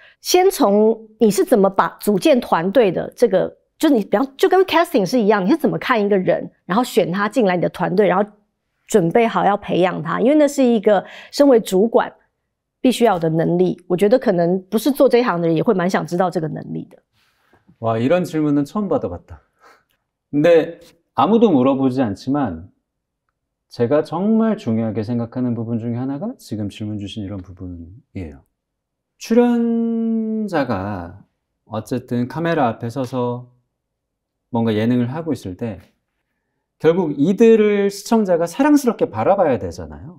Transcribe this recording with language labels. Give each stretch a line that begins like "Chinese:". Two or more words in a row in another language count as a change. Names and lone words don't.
Chinese: 先从你是怎么把组建团队的这个，就是你比方就跟 casting 是一样，你是怎么看一个人，然后选他进来你的团队，然后准备好要培养他，因为那是一个身为主管必须要有的能力。我觉得可能不是做这一行的人也会蛮想知道这个能力的。
Korean: 와, 이런 질문은 처음 받아봤다. 근데 아무도 물어보지 않지만 제가 정말 중요하게 생각하는 부분 중에 하나가 지금 질문 주신 이런 부분이에요. 출연자가 어쨌든 카메라 앞에 서서 뭔가 예능을 하고 있을 때 결국 이들을 시청자가 사랑스럽게 바라봐야 되잖아요.